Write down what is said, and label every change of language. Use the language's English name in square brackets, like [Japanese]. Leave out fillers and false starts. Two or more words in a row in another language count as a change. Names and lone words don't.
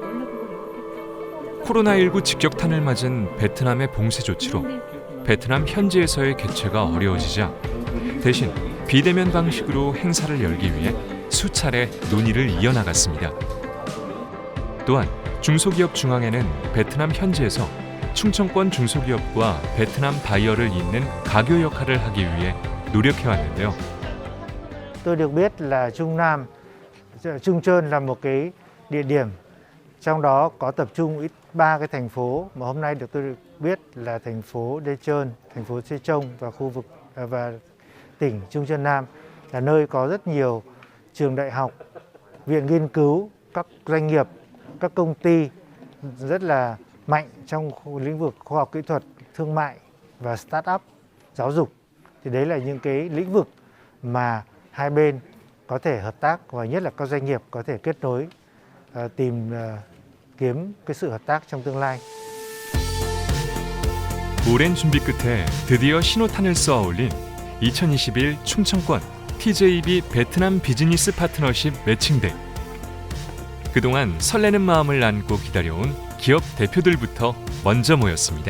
[Korean] 코로나19 직격탄을 맞은 베트남의 봉쇄 조치로 베트남 현지에서의 개최가 어려워지자 대신 비대면 방식으로 행사를 열기 위해 수차례 논의를 이어나갔습니다. 또한 중소기업 중앙회는 베트남 현지에서 충청권 중소기업과 베트남 바이어를 잇는 가교 역할을 하기 위해 노력해왔는데요. [Vietnamese] Tôi được biết là Trung Nam, Trung Trơn là một cái địa điểm, trong đó có tập trung ít 3 cái thành phố mà hôm nay được tôi được biết là thành phố Đê Trơn, thành phố Sê Trông và khu vực và tỉnh Trung Trơn Nam là nơi có rất nhiều trường đại học, viện nghiên cứu, các doanh nghiệp, các công ty rất là mạnh trong lĩnh vực khoa học kỹ thuật, thương mại và start-up, giáo dục. Thì đấy là những cái lĩnh vực mà hai bên có thể hợp tác và nhất là các doanh nghiệp có thể kết nối, kiếm cái sự hợp tác trong tương lai. [Korean] 오랜 준비 끝에 드디어 신호탄을 쏘아 올린 2021 충청권 TJB 베트남 비즈니스 파트너십 매칭데이. 그동안 설레는 마음을 안고 기다려온 기업 대표들부터 먼저 모였습니다.